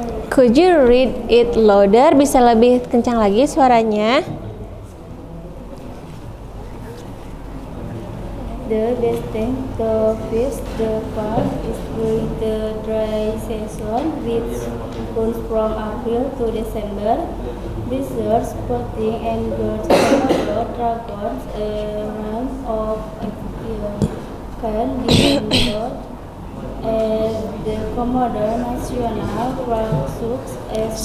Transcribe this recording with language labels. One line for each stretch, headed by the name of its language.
English: Could you read it louder?
Indonesian: Bisa lebih kencang lagi suaranya.
English: the best time to visit the park is during the dry season, which runs from April to December. Visitors, sporting and birds Komodo dragons, a range of activities can be enjoyed at the Komodo National Park, such as